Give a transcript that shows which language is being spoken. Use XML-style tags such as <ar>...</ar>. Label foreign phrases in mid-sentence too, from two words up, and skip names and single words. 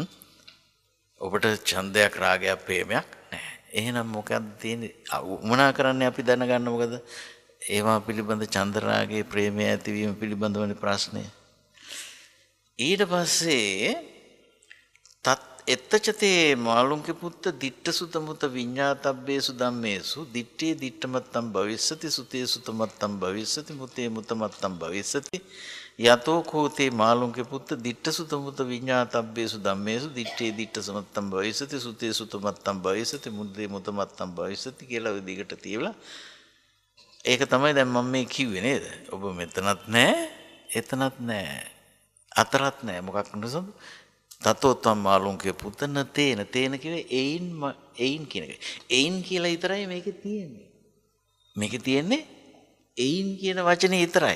<si>ඔබට ඡන්දයක් රාගයක් ප්‍රේමයක් නැහැ. එහෙනම් මොකක්ද තියෙන්නේ? මොනා කරන්නේ අපි දැනගන්න මොකද? ඒවා පිළිබඳ ඡන්ද රාගයේ ප්‍රේමය ඇතිවීම පිළිබඳවනේ ප්‍රශ්නය. ඊට පස්සේ</si> <pi>තත් එත්තචතේ මාළුන්ගේ පුත්ත දිට්ඨ සුත මුත විඤ්ඤාතබ්බේසු ධම්මේසු දිට්ඨේ දිට්ඨමත්තම් භවිස්සති සුතේ සුතමත්තම් භවිස්සති මුතේ මුතමත්තම් භවිස්සති යතෝ කෝතේ මාළුන්ගේ පුත්ත දිට්ඨ සුත මුත විඤ්ඤාතබ්බේසු ධම්මේසු දිට්ඨේ දිට්ඨසමත්තම් භවිස්සති සුතේ සුතමත්තම් භවිස්සති මුතේ මුතමත්තම් භවිස්සති</pi> <si>කියලා ඔය දිගට තියලා ඒක තමයි දැන් මම මේ කිව්වේ නේද? ඔබ මෙතනත් නැහැ එතනත් නැහැ අතරත් නැහැ මොකක් නිසාද?</si> <pi>තතෝත්තම් මාළුන්ගේ පුතන</pi> <si>තේන කිව්වේ එයින් කියන එක. එයින් කියලා විතරයි මේකේ තියෙන්නේ. මේකේ තියෙන්නේ එයින් කියන වචනේ විතරයි.</si>